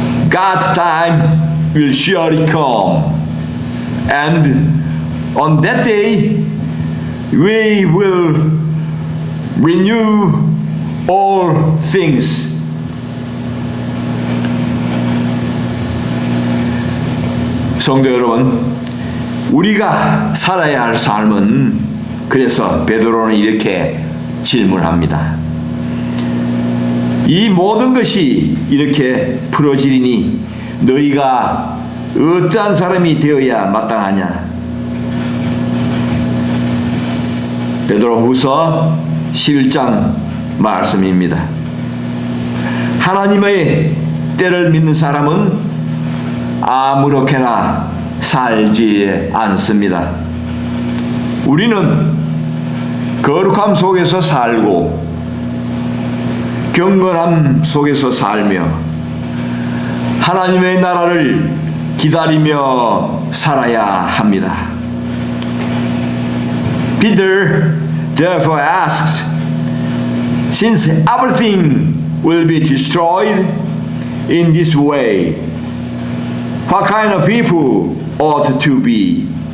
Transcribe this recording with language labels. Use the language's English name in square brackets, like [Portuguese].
[English] God's time will surely come, and on that day we will renew all things. [Korean] 성도 여러분, 우리가 살아야 할 삶은, 그래서 베드로는 이렇게 질문합니다. 이 모든 것이 이렇게 풀어지리니 너희가 어떠한 사람이 되어야 마땅하냐? 베드로후서 11장 말씀입니다. 하나님의 때를 믿는 사람은 아무렇게나 살지 않습니다. 우리는 거룩함 속에서 살고 경건함 속에서 살며 하나님의 나라를 기다리며 살아야 합니다. [English] Peter therefore asks, since everything will be destroyed in this way, what kind of people ought to be?